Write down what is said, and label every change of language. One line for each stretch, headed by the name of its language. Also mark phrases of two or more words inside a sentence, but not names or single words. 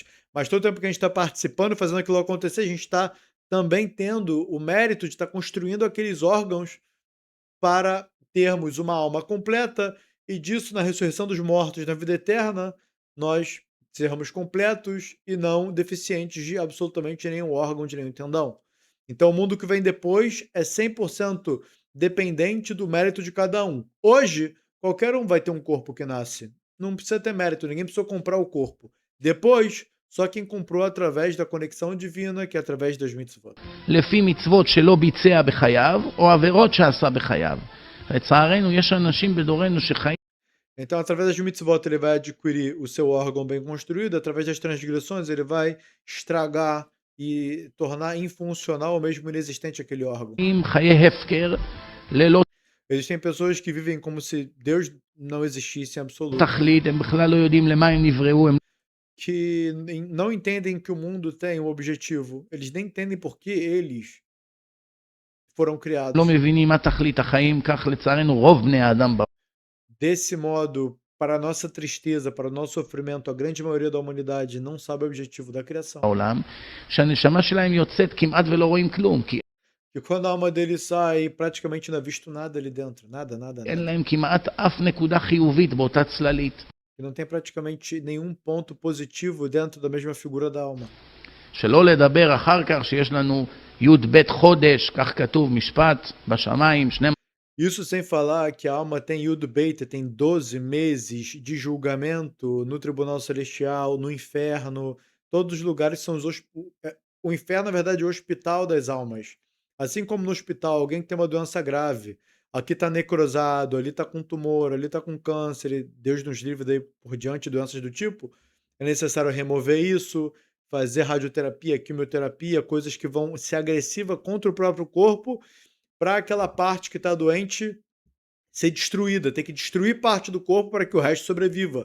Portuguese: Mas todo tempo que a gente está participando, fazendo aquilo acontecer, a gente está também tendo o mérito de estar construindo aqueles órgãos para termos uma alma completa e disso na ressurreição dos mortos, na vida eterna, nós sermos completos e não deficientes de absolutamente nenhum órgão, de nenhum tendão. Então o mundo que vem depois é 100% dependente do mérito de cada um. Hoje, qualquer um vai ter um corpo que nasce. Não precisa ter mérito, ninguém precisa comprar o corpo. Depois, só quem comprou através da conexão divina, que é através das mitzvot.
Hebrew: לפי מצוות שלא ביצע בחייו, או עבירות שעשה בחייו. לצערנו, יש אנשים בדורנו שחיים
Portuguese: Então, através das mitzvot, ele vai adquirir o seu órgão bem construído, através das transgressões, ele vai estragar e tornar infuncional ou mesmo inexistente aquele órgão.
Hebrew: חיי הפקר, ללא
Portuguese: Existem pessoas que vivem como se Deus não existisse em absoluto,
Hebrew: תכלית, הם בכלל לא יודעים למה הם נבראו, הם
Portuguese: que não entendem que o mundo tem um objetivo, eles nem entendem por que eles foram criados.
Hebrew: לא מבינים מה תכלית החיים, כך לצערנו רוב בני האדם
Portuguese: Desse modo, para a nossa tristeza, para o nosso sofrimento, a grande maioria da humanidade não sabe o objetivo da criação.
Hebrew: בעולם, שהנשמה שלהם יוצאת כמעט ולא רואים כלום, כי
Portuguese: E quando a alma dele sai, praticamente não é visto nada ali dentro. Nada, nada,
Hebrew: אין
Portuguese: nada.
Hebrew: להם כמעט אף נקודה חיובית באותה צללית.
Portuguese: E não tem praticamente nenhum ponto positivo dentro da mesma figura da alma.
Hebrew: שלא לדבר אחר כך שיש לנו י"ב חודש, כך כתוב משפט בשמיים, 12
Portuguese: Isso sem falar que a alma tem
Hebrew: יוד בית,
Portuguese: tem 12 meses de julgamento no Tribunal Celestial, no inferno. Todos os lugares são o inferno, na verdade, é o hospital das almas. Assim como no hospital, alguém que tem uma doença grave, aqui tá necrosado, ali tá com tumor, ali tá com câncer, e Deus nos livre daí por diante, doenças do tipo, é necessário remover isso, fazer radioterapia, quimioterapia, coisas que vão ser agressiva contra o próprio corpo, para aquela parte que está doente ser destruída, tem que destruir parte do corpo para que o resto sobreviva.